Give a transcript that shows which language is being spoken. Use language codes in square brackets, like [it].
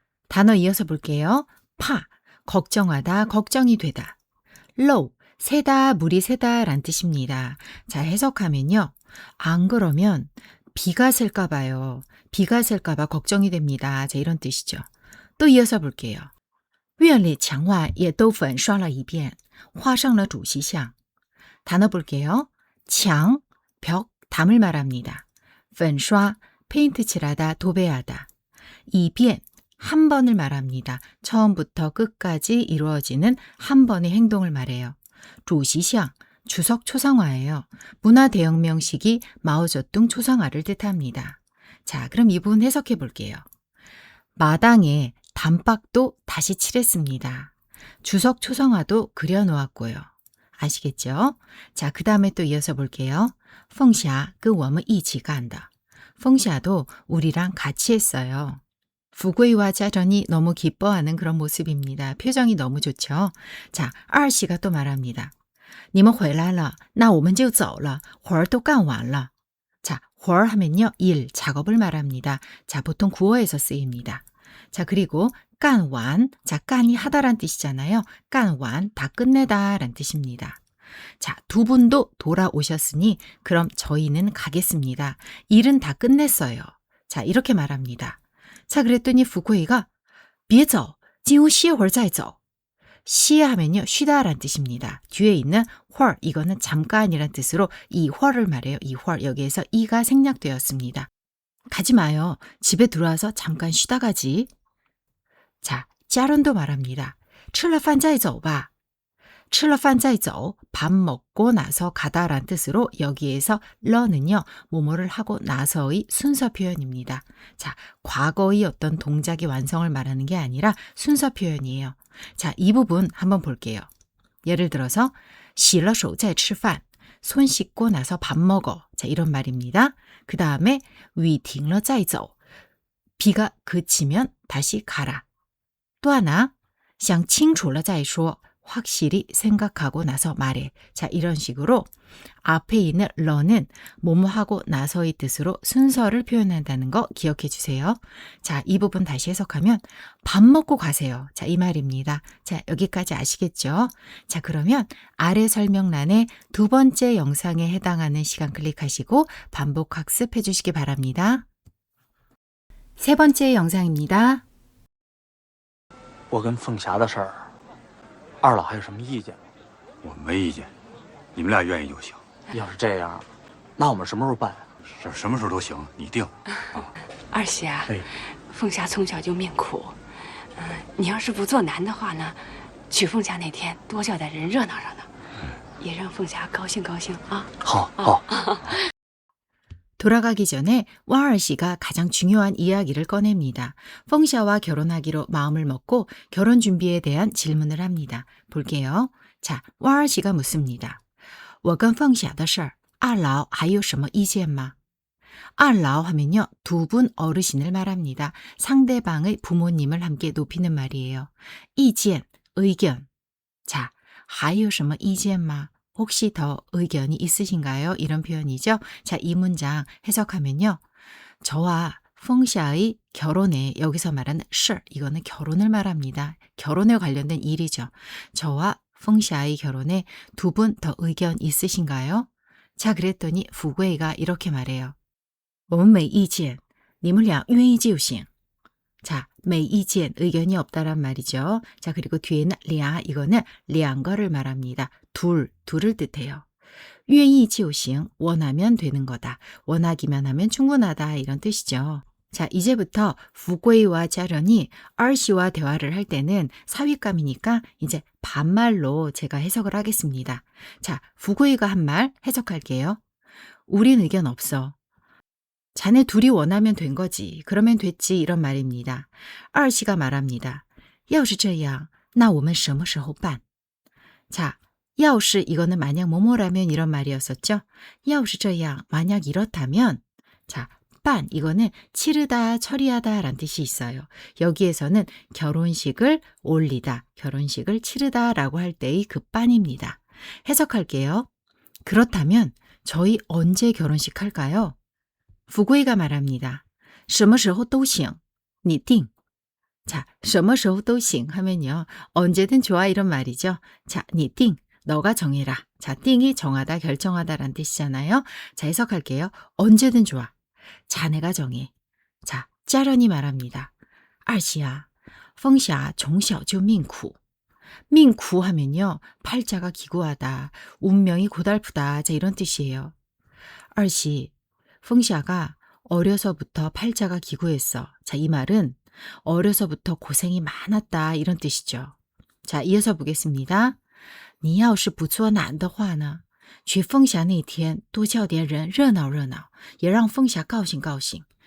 [ko] 단어 이어서 볼게요. 파, 걱정하다, 걱정이 되다. low, 새다, 물이 새다 란 뜻입니다. 자, 해석하면요. 안 그러면 비가 셀까 봐요. 비가 셀까 봐 걱정이 됩니다. 자, 이런 뜻이죠. 또 이어서 볼게요. [zh] 院里墙外也都粉刷了一遍，画上了主席像. [ko] 단어 볼게요. 墙, 벽, 담을 말합니다. 粉刷, 페인트 칠하다, 도배하다. 一遍, 한 번을 말합니다. 처음부터 끝까지 이루어지는 한 번의 행동을 말해요. 主席像, 주석 초상화예요. 문화 대혁명식이 마오쩌둥 초상화를 뜻합니다. 자, 그럼 이 부분 해석해 볼게요. 마당에 단박도 다시 칠했습니다. 주석 초상화도 그려놓았고요. 아시겠죠? 자, 그 다음에 또 이어서 볼게요. [zh] 凤霞跟我们一起干的. [ko] 凤霞도 우리랑 같이 했어요. 부귀와 자전이 너무 기뻐하는 그런 모습입니다. 표정이 너무 좋죠? 자, 二씨가 또 말합니다. [zh] 你们回来了,那我们就走了,活儿都干完了. [ko] 자, 活儿 하면요. 일, 작업을 말합니다. 자, 보통 구어에서 쓰입니다. 자, 그리고 깐완, 자, 깐이 하다란 뜻이잖아요. 깐완, 다 끝내다 란 뜻입니다. 자, 두 분도 돌아오셨으니 그럼 저희는 가겠습니다. 일은 다 끝냈어요. 자, 이렇게 말합니다. 자, 그랬더니 부귀가 [zh] 别走,进屋歇会儿再走. [ko] 시하면요. 쉬다란 뜻입니다. 뒤에 있는 헐, 이거는 잠깐이란 뜻으로 이 헐을 말해요. 이 헐, 여기에서 이가 생략되었습니다. 가지 마요. 집에 들어와서 잠깐 쉬다 가지. 자, 짜론도 말합니다. [zh] 吃了饭再走吧. 吃了饭再走, [ko] 밥 먹고 나서 가다란 뜻으로 여기에서 러는요. 뭐뭐를 하고 나서의 순서 표현입니다. 자, 과거의 어떤 동작의 완성을 말하는 게 아니라 순서 표현이에요. 자, 이 부분 한번 볼게요. 예를 들어서 [zh] 洗了手再吃饭. [ko] 손 씻고 나서 밥 먹어. 자, 이런 말입니다. 그 다음에 [zh] 雨停了再走. [ko] 비가 그치면 다시 가라. 또 하나 [zh] 想清楚了再说. [ko] 확실히 생각하고 나서 말해. 자, 이런 식으로 앞에 있는 러는 뭐뭐 하고 나서의 뜻으로 순서를 표현한다는 거 기억해 주세요. 자, 이 부분 다시 해석하면 밥 먹고 가세요. 자, 이 말입니다. 자, 여기까지 아시겠죠? 자, 그러면 아래 설명란에 두 번째 영상에 해당하는 시간 클릭하시고 반복 학습해 주시기 바랍니다. 세 번째 영상입니다. [zh] 我跟凤霞的事儿，二老还有什么意见吗？我没意见，你们俩愿意就行。要是这样，那我们什么时候办？什么时候都行，你定。二喜啊，哎，凤霞从小就命苦，你要是不做难的话呢，娶凤霞那天多叫点人热闹热闹，也让凤霞高兴高兴啊。好好。 [ko] 돌아가기 전에 와얼 씨가 가장 중요한 이야기를 꺼냅니다. 펑샤와 결혼하기로 마음을 먹고 결혼 준비에 대한 질문을 합니다. 볼게요. 자, 와얼 씨가 묻습니다. [zh] 我跟凤霞的事儿二老还有什么意见吗? [ko] 알라오 하면요, 두 분 어르신을 말합니다. 상대방의 부모님을 함께 높이는 말이에요. 이지엔, 의견. 자, [zh] 还有什么意见吗? [ko] 혹시 더 의견이 있으신가요? 이런 표현이죠. 자, 이 문장 해석하면요. 저와 펑샤의 결혼에 여기서 말하는 事, 이거는 결혼을 말합니다. 결혼에 관련된 일이죠. 저와 펑샤의 결혼에 두 분 더 의견 있으신가요? 자, 그랬더니 후구이가 이렇게 말해요. [zh] 我们没意见,你们俩愿意就行. [ko] 자, 没意见, 의견이 없다란 말이죠. 자, 그리고 뒤에는 俩, 이거는 两个를 말합니다. 둘을 뜻해요. [zh] 愿意就行, [ko] 원하면 되는 거다. 원하기만 하면 충분하다, 이런 뜻이죠. 자, 이제부터 후구이와 짜련이 얼씨와 대화를 할 때는 사윗감이니까 이제 반말로 제가 해석을 하겠습니다. 자, 후구이가 한 말 해석할게요. 우린 의견 없어. 자네 둘이 원하면 된 거지. 그러면 됐지. 이런 말입니다. 얼씨가 말합니다. [zh] 要是这样,那我们什么时候办? [ko] 자, 要是 이거는 만약 뭐뭐라면 이런 말이었었죠. [zh] 要是这样, [ko] 만약 이렇다면. 자, 반 이거는 치르다, 처리하다 라는 뜻이 있어요. 여기에서는 결혼식을 올리다, 결혼식을 치르다 라고 할 때의 그 빤입니다. 해석할게요. 그렇다면 저희 언제 결혼식 할까요? 후구이가 말합니다. [zh] 什么时候都行,你定. 자, 什么时候都行 하면요. [ko] 언제든 좋아 이런 말이죠. 자, [zh] 你定, [ko] 너가 정해라. 자, 띵이 정하다, 결정하다 라는 뜻이잖아요. 자, 해석할게요. 언제든 좋아. 자네가 정해. 자, 짜련이 말합니다. 알씨야, [zh] 凤霞从小就命苦. [ko] 命苦 하면요. 팔자가 기구하다, 운명이 고달프다. 자, 이런 뜻이에요. 알씨, 凤霞가 어려서부터 팔자가 기구했어. 자, 이 말은 어려서부터 고생이 많았다 이런 뜻이죠. 자, 이어서 보겠습니다. [zh] 你要是不做难的话呢,娶凤霞那天多叫点人热闹热闹,也让凤霞高兴高兴.